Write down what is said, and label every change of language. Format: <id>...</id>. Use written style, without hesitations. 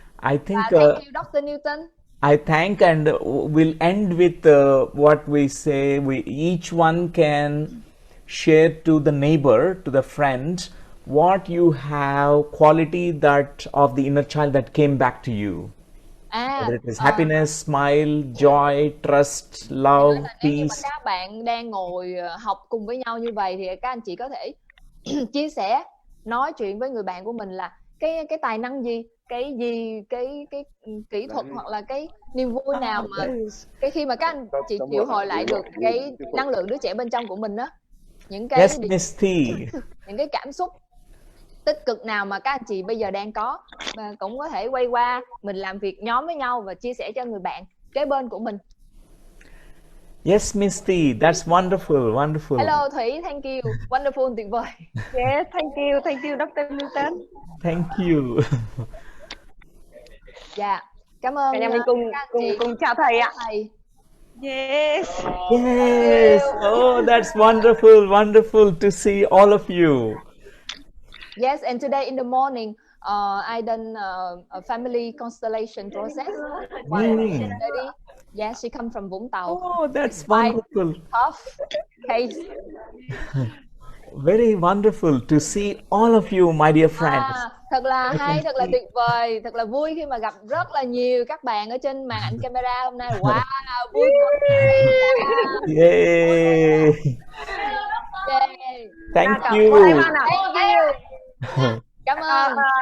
<en>I think Thank you, Dr. Newton. I thank, and we'll end with what we say. Each one can share to the neighbor, to the friend, what you have, quality that of the inner child that came back to you. Whether it is happiness, smile, joy, trust, love,</en> <vi>Nếu như mà</vi> <en>peace.</en> <vi>các bạn đang ngồi học cùng với nhau như vậy thì các anh chị có thể chia sẻ, nói chuyện với người bạn của mình là cái tài năng gì, cái kỹ thuật hoặc là cái niềm vui nào mà cái khi mà các anh chị triệu hồi lại được cái năng lượng đứa trẻ bên trong của mình đó, những cái</vi> <en>Yes, Miss T.</en> <vi>những cái cảm xúc tích cực nào mà các anh chị bây giờ đang có, và cũng có thể quay qua mình làm việc nhóm với nhau và chia sẻ cho người bạn kế bên của mình.</vi> <en>Yes, Miss T, that's wonderful, wonderful. Hello Thủy, thank you, wonderful,</en> <vi>tuyệt vời.</vi> <en>Yes, thank you, Dr. Newton. Thank you.</en> <vi>Dạ, cảm ơn. Cả nhà mình cùng chào thầy ạ. Thầy.</vi> <en>Yes. Yes. Oh, that's wonderful, wonderful to see all of you. Yes, and today in the morning, I done a family constellation process. Lady, yeah, she come from Vũng Tàu. Oh, that's wonderful. Tough case. Very wonderful to see all of you, my dear friends.</en> <vi>Thật là hay, thật là tuyệt vời, thật là vui khi mà gặp rất là nhiều các bạn ở trên màn ảnh camera hôm nay. Wow, vui quá. Yay. Yay.</vi> <en>Thank you. Thank you.</en> <vi>Cảm ơn.</vi>